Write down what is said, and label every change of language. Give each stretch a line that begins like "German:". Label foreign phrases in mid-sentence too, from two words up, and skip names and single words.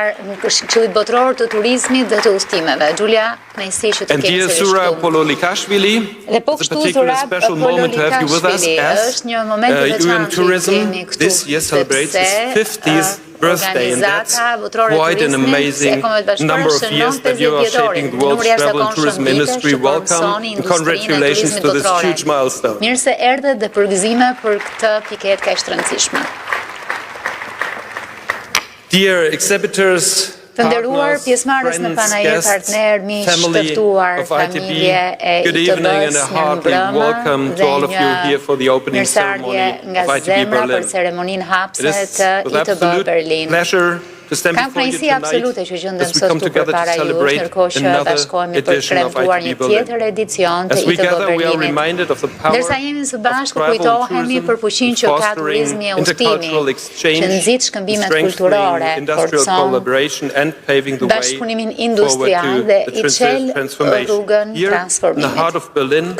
English: And dear Sura Pololikashvili, it's a particular special moment to have you with us as UN Tourism this year celebrates its 50th birthday, and that's quite an amazing number of years that you are shaping the world's travel and tourism industry. Welcome and congratulations to this huge milestone.
Albanian: Mirë se erdhët dhe përgëzime për këtë piket kaq të rëndësishme.
English: Dear exhibitors,
Albanian: të nderuar pjesëmarrës në panajër, partner, miq, të ftuar, familje e ITB-s,
English: welcome to all of you here for the opening ceremony of ITB Berlin.
Albanian: Për ceremoninë hapse të ITB Berlin. Kam kënaqësi absolute që gjendem sot këtu përpara jush, ndërkohë që bashkohemi për të kremtuar një tjetër edicion të ITB Berlinit. Ndërsa jemi së bashku kujtohemi për fuqinë që ka turizmi e udhtimi, që nxit shkëmbimet kulturore, forcon bashkëpunimin industrial dhe I çel rrugën transformimit.